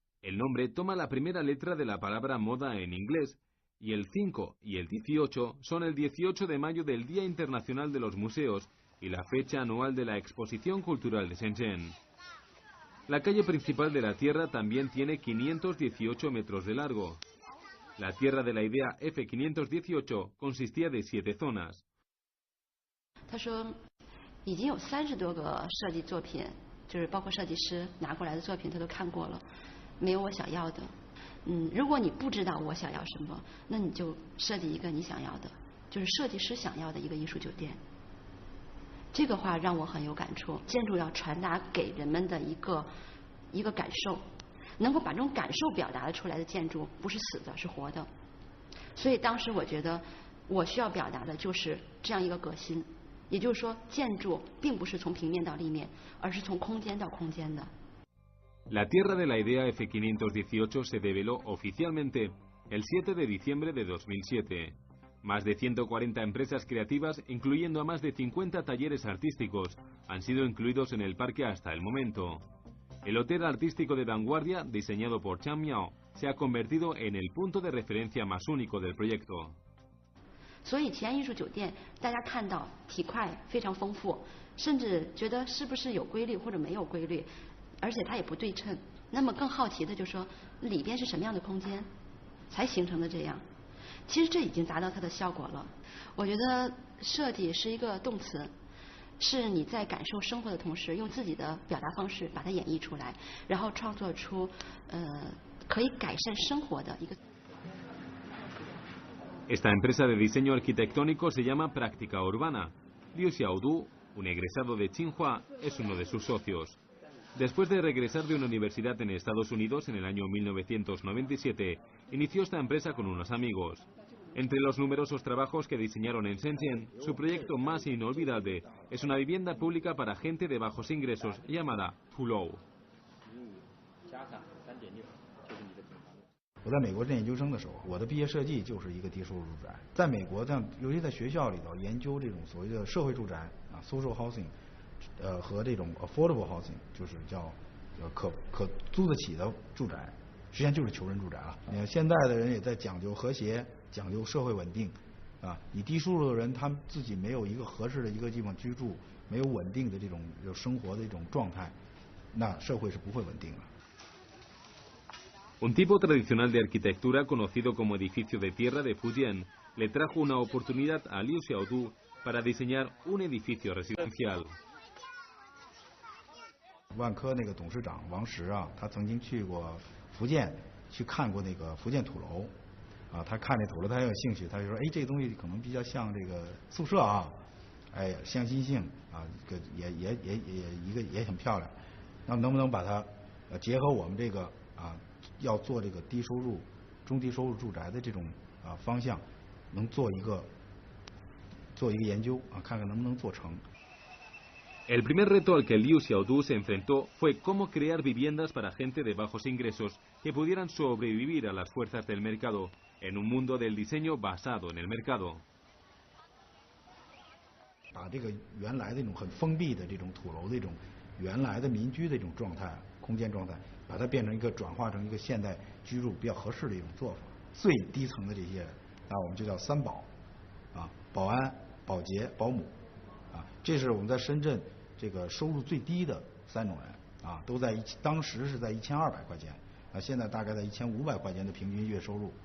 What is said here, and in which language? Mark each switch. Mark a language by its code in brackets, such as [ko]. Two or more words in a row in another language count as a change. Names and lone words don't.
[es] El nombre toma la primera letra de la palabra moda en inglés, y el 5 y el 18 son el 18 de mayo del Día Internacional de los Museos y la fecha anual de la Exposición Cultural de Shenzhen. La calle principal de la Tierra también tiene 518 metros de largo. La Tierra de la Idea F518 consistía de 7 zonas. [zh] 他说，已经有30多个设计作品，就是包括设计师拿过来的作品，他都看过了，没有我想要的。如果你不知道我想要什么，那你就设计一个你想要的，就是设计师想要的一个艺术酒店。这个话让我很有感触。建筑要传达给人们的一个感受，能够把这种感受表达出来的建筑不是死的，是活的。所以当时我觉得我需要表达的就是这样一个革新，也就是说建筑并不是从平面到立面，而是从空间到空间的。 [es] La Tierra de la Idea F518 se develó oficialmente el 7 de diciembre de 2007. Más de 140 empresas creativas, incluyendo a más de 50 talleres artísticos, han sido incluidos en el parque hasta el momento. El hotel artístico de vanguardia, diseñado por Chamiao, se ha convertido en el punto de referencia más único del proyecto. [zh] 所以奇安艺术酒店，大家看到体块非常丰富，甚至觉得是不是有规律或者没有规律，而且它也不对称。那么更好奇的就是说，里边是什么样的空间，才形成的这样。其实这已经达到它的效果了。我觉得设计是一个动词，是你在感受生活的同时，用自己的表达方式把它演绎出来，然后创作出可以改善生活的一个。 [es] Esta empresa de diseño arquitectónico se llama Práctica Urbana. Liu Xiaodu, un egresado de Tsinghua, es uno de sus socios. Después de regresar de una universidad en Estados Unidos en el año 1997, inició esta empresa con unos amigos. Entre los numerosos trabajos que diseñaron en Shenzhen, su proyecto más inolvidable es una vivienda pública para gente de bajos ingresos llamada Tulou. [zh] 我在美国念研究生的时候，我的毕业设计就是一个低收入住宅。在美国，尤其在学校里头研究这种所谓的社会住宅啊 ， [en] social housing， [zh] 和这种 [en] affordable housing， [zh] 就是叫可租得起的住宅，实际上就是穷人住宅了。你看现在的人也在讲究和谐，讲究社会稳定，啊，你低收入的人他们自己没有一个合适的一个地方居住，没有稳定的这种生活的这种状态，那社会是不会稳定的。 [es] Un tipo tradicional de arquitectura conocido como edificio de tierra de Fujian le trajo una oportunidad a Liu Xiaodu para diseñar un edificio residencial. [zh] 万科那个董事长王石啊，他曾经去过福建，去看过那个福建土楼，啊，他看这土楼他很有兴趣，他就说，哎，这个东西可能比较像这个宿舍啊，哎，向心性啊，这个也很漂亮，那么能不能把它结合我们这个啊？要做这个低收入、中低收入住宅的这种方向，能做一个研究啊，看看能不能做成。 [es] El primer reto al que Liu Xiaodu se enfrentó fue cómo crear viviendas para gente de bajos ingresos que pudieran sobrevivir a las fuerzas del mercado en un mundo del diseño basado en el mercado. [zh] 把这个原来的这种很封闭的这种土楼的这种原来的民居的这种状态、空间状态。把它变成一个转化成一个现代居住比较合适的一种做法。最低层的这些人，那我们就叫三保，啊，保安、保洁、保姆，啊，这是我们在深圳这个收入最低的3种人，啊，都在当时是在1200块钱，啊，现在大概在1500块钱的平均月收入。